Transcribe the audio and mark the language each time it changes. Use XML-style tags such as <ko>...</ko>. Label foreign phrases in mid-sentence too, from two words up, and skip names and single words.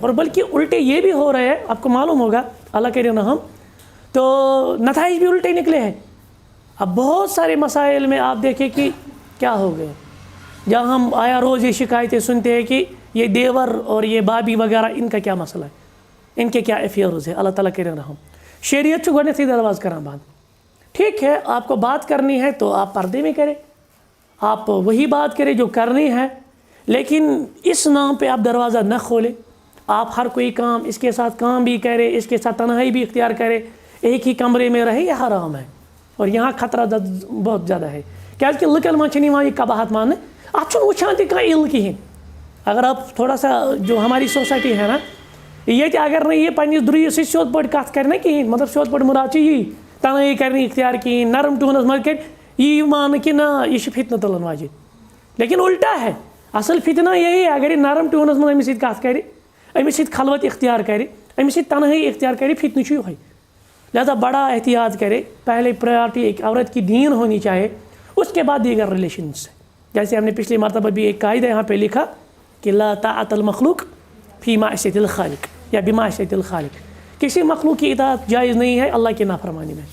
<ur>اور بلکہ الٹے یہ بھی ہو رہے ہیں، آپ کو معلوم ہوگا، اللہ کے رحم، تو نتائج بھی الٹے نکلے ہیں. اب بہت سارے مسائل میں آپ دیکھیں کہ کیا ہو گئے، جہاں ہم آیا روز یہ شکایتیں سنتے ہیں کہ یہ دیور اور یہ بھابھی وغیرہ ان کا کیا مسئلہ ہے، ان کے کیا افیئرز ہے. اللہ تعالیٰ کے رحم.</ur> <ks>شریعت کو گۄڈنیتھٕے درواز کران بند.</ks> <ur>ٹھیک ہے، آپ کو بات کرنی ہے تو آپ پردے میں کریں، آپ وہی بات کریں جو کرنی ہے، لیکن اس نام پہ آپ دروازہ نہ کھولیں. آپ ہر کوئی کام اس کے ساتھ کام بھی کرے، اس کے ساتھ تنہائی بھی اختیار کرے، ایک ہی کمرے میں رہے، یہ حرام ہے. اور یہاں خطرہ بہت زیادہ ہے،</ur> <ks>کیازکہ لُکن منٛز چھنہٕ یِوان یہ قباحت ماننہٕ، اتھ چھُنہٕ وٕچھان تہِ کانٛہہ اِل کِہیٖنۍ.</ks> <ur>اگر آپ تھوڑا سا جو ہماری سوسائٹی ہے نا، یہ اگر نہ یہ</ur> <ks>پنٛنِس درٛویِس سۭتۍ سیوٚد پٲٹھۍ کَتھ کَرِ نا کِہیٖنۍ، مطلب سیوٚد پٲٹھۍ مُراد چھُ یی تنہٲئی کَرِ نہٕ اختیار کِہیٖنۍ، نرم ٹونَس منٛز کَرِ، یی ماننہٕ کہِ نہ یہِ چھِ فتنہٕ تُلن واجِنۍ.</ks> <ur>لیکن الٹا ہے، اصل فتنہ یہی ہے، اگر یہ</ur> <ks>نرم ٹونَس منٛز أمِس سۭتۍ کَتھ کَرِ، أمِس سۭتۍ</ks> <ur>خلوت اختیار کرے،</ur> <ks>أمِس سۭتۍ</ks> <ur>تنہائی اختیار کرے،</ur> <ks>فتنہ چھُ یِہوٚے.</ks> <ur>لہذا بڑا احتیاط کرے. پہلے پرائیورٹی ایک عورت کی دین ہونی چاہیے، اس کے بعد دیگر ریلیشن سے. جیسے ہم نے پچھلی مرتبہ بھی ایک قاعدہ یہاں پہ لکھا کہ</ur> <ar>لا طاعت المخلوق فی معصیۃ الخالق یا بمعصیۃ الخالق.</ar> <ur>کسی مخلوق کی اطاعت جائز نہیں ہے اللہ کی نافرمانی میں.</ur>